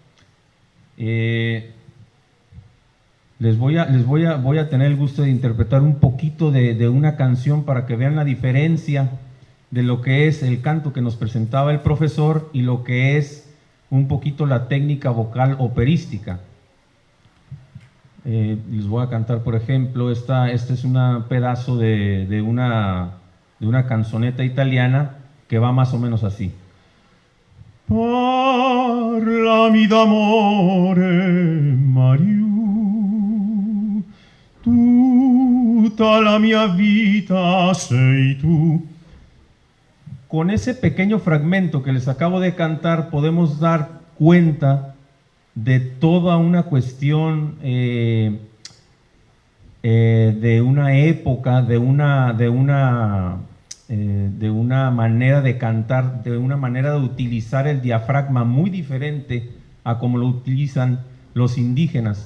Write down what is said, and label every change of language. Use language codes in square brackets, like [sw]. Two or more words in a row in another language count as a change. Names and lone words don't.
[es] Voy a tener el gusto de interpretar un poquito de una canción para que vean la diferencia de lo que es el canto que nos presentaba el profesor y lo que es un poquito la técnica vocal operística. Les voy a cantar, por ejemplo, este es un pedazo de una canzoneta italiana que va más o menos así. [it] Parlami d'amore, Mariù, tutta la mia vita sei tu. [es] Con ese pequeño fragmento que les acabo de cantar podemos dar cuenta de toda una cuestión de una época, de una manera de cantar, de una manera de utilizar el diafragma muy diferente a como lo utilizan los indígenas.